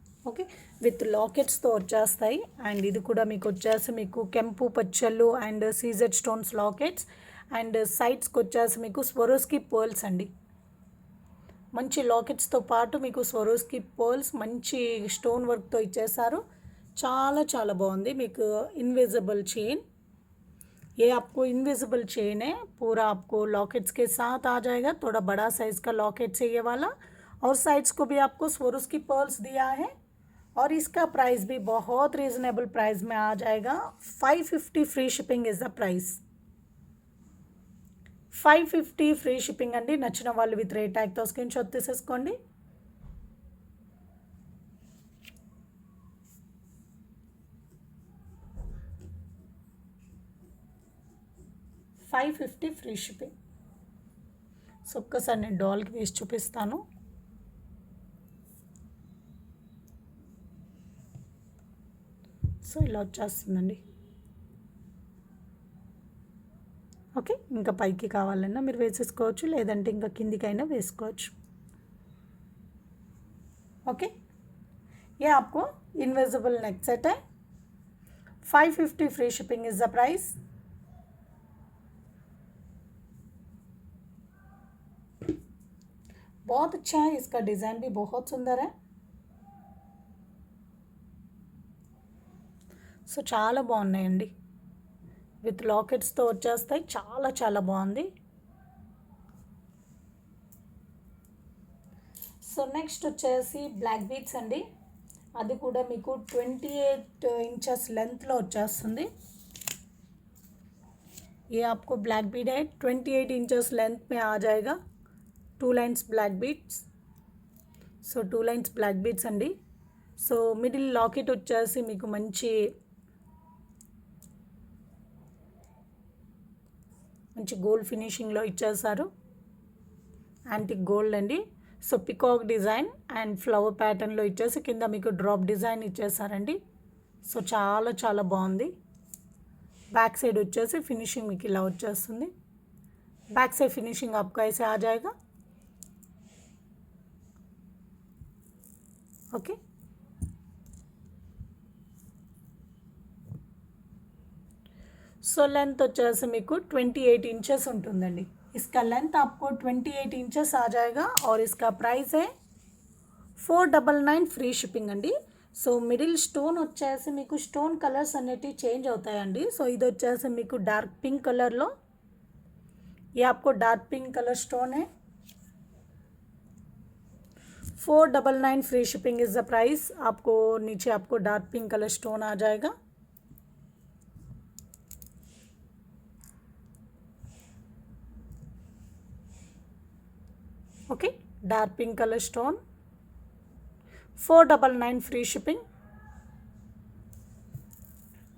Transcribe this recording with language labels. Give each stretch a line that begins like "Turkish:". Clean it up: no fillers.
Telugu: Okay, with లాకెట్స్తో వచ్చేస్తాయి. And ఇది కూడా మీకు వచ్చేసి మీకు కెంపు పచ్చళ్ళు and CZ stones lockets and సైడ్స్కి వచ్చేసి మీకు స్వరోస్కి పర్ల్స్ అండి. మంచి లాకెట్స్తో పాటు మీకు స్వరోస్కి పర్ల్స్ మంచి స్టోన్ వర్క్తో ఇచ్చేసారు. చాలా చాలా బాగుంది. మీకు
Hindi: इनविजिबल चेन, ये आपको इनविजिबल चेन है, पूरा आपको लॉकेट्स के साथ आ जाएगा. थोड़ा बड़ा साइज़ का लॉकेट्स है ये वाला और साइड्स को भी आपको स्वरोस्की पर्ल्स दिया है और इसका प्राइस भी बहुत रीज़नेबल प्राइस में आ जाएगा.
English: 550 free shipping is the price. 550 free shipping అండి.
Telugu: నచ్చిన వాళ్ళు విత్ రేట్ ట్యాగ్తో స్క్రీన్ షాట్ తీసేసుకోండి. $550 ఫ్రీ షిప్పింగ్. సో ఒక్కసారి నేను డాల్కి వేసి చూపిస్తాను. సో ఇలా వచ్చేస్తుందండి. ఓకే, ఇంకా పైకి కావాలన్నా మీరు వేసేసుకోవచ్చు, లేదంటే ఇంకా కిందికైనా వేసుకోవచ్చు.
Hindi: ఓకే, ये आपको इनविजिबल नेक सेट है.
English: 550 free shipping is the price.
Hindi: बहुत अच्छा है, इसका डिज़ाइन भी बहुत सुंदर है.
Telugu: సో చాలా బాగున్నాయండి. విత్ లాకెట్స్తో వచ్చేస్తాయి. చాలా చాలా బాగుంది. సో నెక్స్ట్ వచ్చేసి బ్లాక్ బీడ్స్ అండి. అది కూడా మీకు 28 ఇంచెస్ లెంత్లో వచ్చేస్తుంది.
Hindi: ये आपको ब्लैक बीड है, 28 इंचेस लेंथ में आ जाएगा.
English: 2 lines black beads. So 2 lines black beads అండి.
Telugu: సో మిడిల్ లాకెట్ వచ్చేసి మీకు మంచి గోల్డ్ ఫినిషింగ్లో ఇచ్చేసారు. యాంటిక్ గోల్డ్ అండి. So peacock design and flower ప్యాటర్న్లో ఇచ్చేసి కింద మీకు డ్రాప్ డిజైన్ ఇచ్చేసారండి. సో చాలా చాలా బాగుంది. बैक साइड వచ్చేసి ఫినిషింగ్ మీకు ఇలా వచ్చేస్తుంది.
Hindi: बैक साइड फिनिशिंग आपको ऐसे आ जाएगा.
Telugu: ओके, సో లెంత్ వచ్చేసి మీకు 28 इंचेस ఉంటుందండి.
Hindi: इसका लेंथ आपको 28 इंचेस आ जाएगा और इसका प्राइस है 499 ఫ్రీ షిప్పింగ్ అండి.
Telugu: సో మిడిల్ స్టోన్ వచ్చేసి మీకు స్టోన్ కలర్స్ అనేటివి చేంజ్ అవుతాయండి. సో ఇది వచ్చేసి మీకు డార్క్ పింక్ కలర్లో,
Hindi: ये आपको डार्क पिंक कलर स्टोन है.
English: 499 free shipping is the price.
Telugu: आपको नीचे आपको डार्क पिंक कलर स्टोन आ जाएगा.
English: Okay, dark pink colour stone, 499 free shipping.